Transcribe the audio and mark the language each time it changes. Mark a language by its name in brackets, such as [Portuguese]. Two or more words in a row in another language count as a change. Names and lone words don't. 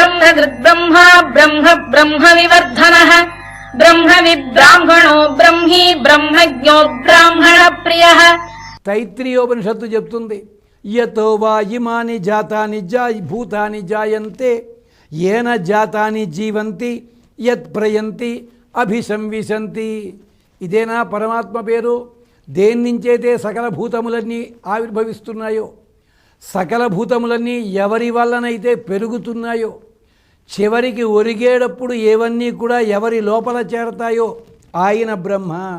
[Sanskrit] ब्रह्मकृद्ब्रह्मा ब्रह्म ब्रह्म विवर्धनः ब्रह्मविद्ब्राह्मणो ब्रह्मी ब्रह्मज्ञो ब्राह्मण प्रियः. [Telugu] తైత్రీయోపనిషత్తు చెప్తుంది, [Sanskrit] యతో వా ఇమాని జాతాని భూతాని జాయంతే ఏన జాతాని జీవంతి యత్ ప్రయంతి అభిసంవిశంతి. [Telugu] ఇదేనా పరమాత్మ పేరు? దేని నుంచైతే సకల భూతములన్నీ ఆవిర్భవిస్తున్నాయో, సకల భూతములన్నీ ఎవరి వల్లనైతే పెరుగుతున్నాయో, చివరికి ఒరిగేటప్పుడు ఏవన్నీ కూడా ఎవరి లోపల చేరతాయో ఆయన బ్రహ్మ.